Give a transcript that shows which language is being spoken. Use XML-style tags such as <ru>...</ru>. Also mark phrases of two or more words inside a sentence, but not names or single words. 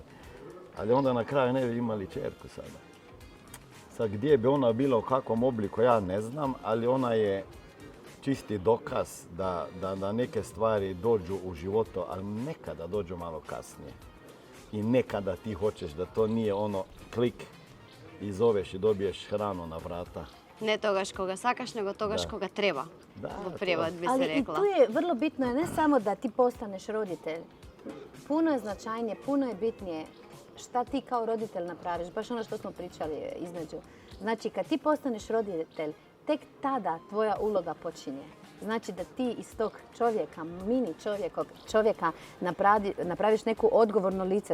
<hr>Ali onda na kraju ne bi imali čerku sada. Sad gdje bi ona bila, u kakvom obliku, ja ne znam, ali ona je čisti dokaz da neke stvari dođu u životu, ali nekada dođu malo kasnije. I nekada ti hoćeš da to nije ono klik i zoveš i dobiješ hranu na vrata.</hr> <mk>Не тогаш кога сакаш, него тогаш кога треба. Во превод би се</mk> <hr>Ali i</hr> <mk>рекла.</mk> <hr>tu je vrlo bitno je ne samo da ti postaneš roditelj. Puno je značajnije, puno je bitnije šta ti kao roditelj napraviš. Baš ono što smo pričali između. Znači, kad ti postaneš roditelj, tek tada tvoja uloga počinje. Znači da ti iz tog čovjeka, mini čovjeka napraviš neko odgovorno lice.</hr>